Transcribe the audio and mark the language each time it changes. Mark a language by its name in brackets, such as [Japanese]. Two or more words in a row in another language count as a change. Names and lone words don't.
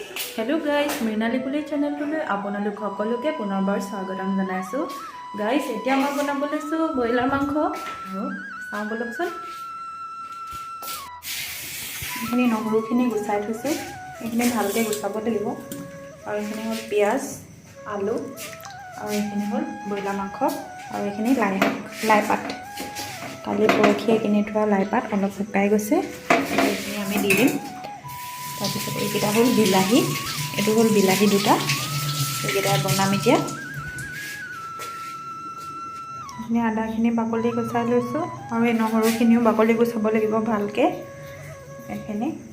[English] hello guys [Assamese] মৃণালী কুলী চেনেলটোলৈ আপোনালোক সকলোকে পুনৰবাৰ স্বাগতম জনাইছো गाइस এতিয়া মই বনাব লৈছো ব্ৰইলাৰ মাংস আৰু চাও বলকচোন এখিনি নহৰুখিনি গুছাই থৈছো এখিনি ভালকে গুছাব লাগিব আৰু এখিনি হল পিয়াজ আলু আৰু এখিনি হল ব্ৰইলাৰ মাংস আৰু এখিনি লাই পাত কালি পৰখি এখিনি থোৱা লাই পাত অলপ শুকাই গৈছে এখিনি আমি দি দিম তাৰপিছত এইকেইটা হল বিলাহী এটো হল বিলাহী দুটা এইকেইটা বনাম এতিয়া এনে আদাখিনি বাকলি গুছাই লৈছো আৰু এই নহৰুখিনিও বাকলি গুছাব লাগিব ভালকে এখিনি